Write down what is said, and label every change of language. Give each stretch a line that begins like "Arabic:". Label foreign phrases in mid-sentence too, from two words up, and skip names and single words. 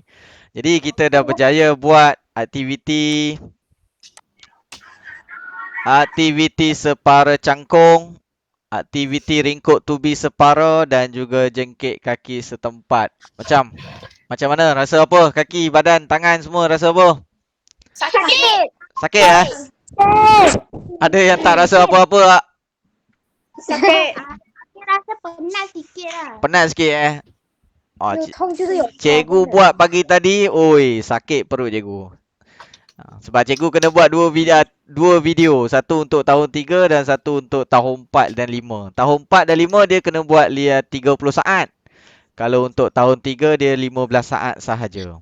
Malay: Jadi kita dah berjaya buat aktiviti separa cangkung, aktiviti ringkuk tubi separa dan juga jengkit kaki setempat. Macam mana? Rasa apa? Kaki, badan, tangan semua rasa apa? Sakit. Sakit ya? Ada yang tak rasa apa-apa tak? Sakit. rasa penat sikit lah. Penat sikit Oh,
Chinese: 有痛就是有
Malay: cikgu buat pagi tadi, oi, sakit perut cikgu. Sebab cikgu kena buat dua video. Satu untuk tahun 3 dan satu untuk tahun 4 dan 5. Tahun 4 dan 5 dia kena buat 30 saat. Kalau untuk tahun 3 dia 15 saat sahaja.